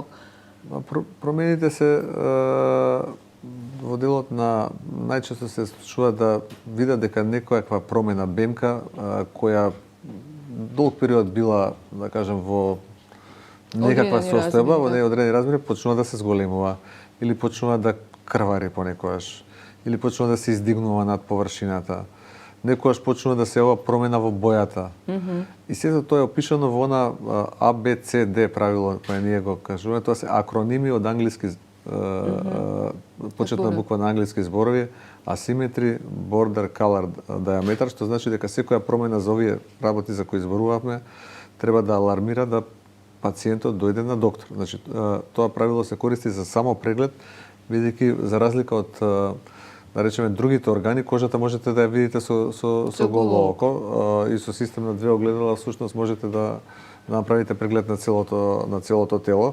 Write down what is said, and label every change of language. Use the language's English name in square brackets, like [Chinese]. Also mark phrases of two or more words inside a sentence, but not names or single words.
[Macedonian] Промените се во делот на најчесто се случува да видат дека некоја промена бемка која долг период била, да кажем, во некаква состојба, во неодредени размери, почнува да се зголемува или почнува да крвари понекогаш или почнува да се издигнува над површината. Некогаш почнува да се ова промена во бојата. И сето тоа е опишано во она ABCD правило кое ние го кажуваме, тоа се акроними од англиски почетна буква на англиски зборови, асиметри, [English] border, color, diameter, [Macedonian] што значи дека секоја промена за овие работи за кои зборувавме треба да алармира да пациентот дојде на доктор. Значи тоа правило се користи за само преглед, бидејќи за разлика од да речеме другите органи, кожата можете да ја видите со голо око и со систем на две огледала всушност можете да направите преглед на целото тело.